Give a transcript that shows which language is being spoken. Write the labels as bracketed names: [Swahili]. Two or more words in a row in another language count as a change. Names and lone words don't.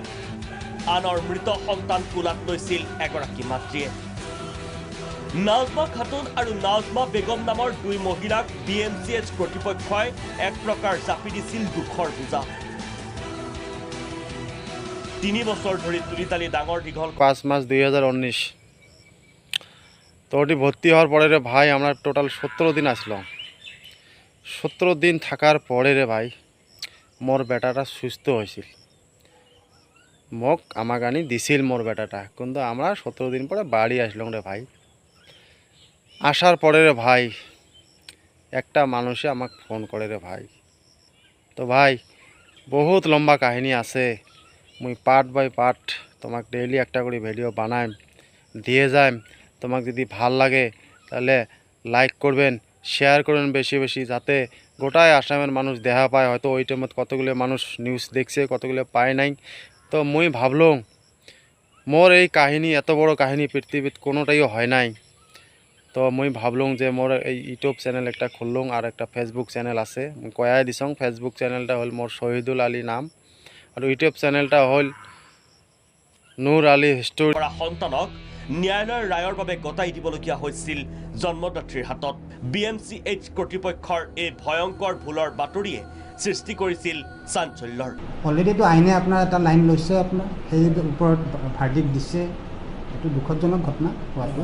[Assamese] আনৰ মৃত সন্তান কোলাত লৈছিল এগৰাকী মাতৃয়ে। নাজমা খাতুন আৰু নাজমা বেগম নামৰ 2 মহিলাক BMCH কৰ্তৃপক্ষই এক প্ৰকাৰ জাপি দিছিল দুখৰ বোজা। তিনি বছৰ ধৰি তুলি তালি ডাঙৰ দীঘল [Bangla] 5 মার্চ 2019। তো ওটি ভর্তি হওয়ার পরে রে ভাই আমরা টোটাল 17 দিন আসলাম। 17 দিন থাকার পরে রে ভাই মোর বেটাটা সুস্থ হয়েছিল। মোক আমাক আনি দিছিল মোর বেটাটা, কিন্তু আমরা 17 দিন পরে বাড়ি আসলাম রে ভাই। আসার পরে রে ভাই একটা মানুষে আমাক ফোন করে রে ভাই। তো ভাই বহুত লম্বা কাহিনী আছে, মুই [English] part by part [Bangla] তোমাক ডেইলি একটা করে ভিডিও বানাইম দিয়ে যাইম। তোমাক যদি ভাল লাগে তাহলে লাইক করবেন, শেয়ার করবেন বেশি বেশি, যাতে গোটায় আসামের মানুষ দেখা পায়। হয়তো ওই টাইমত কতগুলো মানুষ নিউজ দেখছে, কতগুলো পায় নাই। তো মুই ভাবলুম মোর এই কাহিনী, এত বড় কাহিনী পৃথিবীত কোনোটাইও হয় নাই। তো মুই ভাবলুম যে মোর এই ইউটিউব চ্যানেল একটা খুললুম, আর একটা ফেসবুক চ্যানেল আছে। মুই কয়াই দিছং ফেসবুক চ্যানেলটা হল মোর শহীদুল আলী নাম, আর ইউটিউব চ্যানেলটা হল নূর আলী হিস্টোরি। [Assamese] কৰা সন্তানক ন্যায়ালয়ৰ ৰায়ৰ বাবে গতাই দিবলগীয়া হৈছিল জন্মদাত্ৰীৰ হাতত। BMCH কৰ্তৃপক্ষৰ এই ভয়ংকৰ ভুলৰ বাতৰিয়ে সৃষ্টি কৰিছিল চাঞ্চল্যৰ। অলৰেডিতো আইনে আপোনাৰ এটা লাইন লৈছে, আপোনাৰ সেই ওপৰত ভাৰ্ডিক্ট দিছে। এইটো দুখজনক ঘটনা হোৱাটো।